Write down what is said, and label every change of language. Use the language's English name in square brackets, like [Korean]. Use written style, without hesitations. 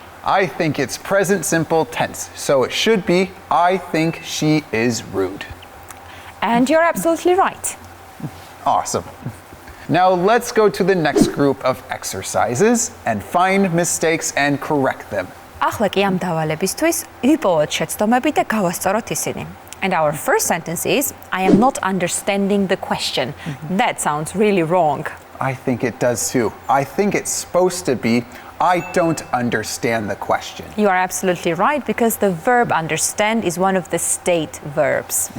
[English] I think it's present simple tense. So it should be, I think she is rude. And you're absolutely right. Awesome. Now let's go to the next group of exercises and find mistakes and correct them. [Georgian] ახლა კი ამ დავალებისთვის ვიპოვოთ შეცდომები და გავასწოროთ ისინი. [English] And our first sentence is, I am not understanding the question. That sounds really wrong. I think it does too. I think it's supposed to be, I don't understand the question. You are absolutely right, because the verb understand is one of the state verbs.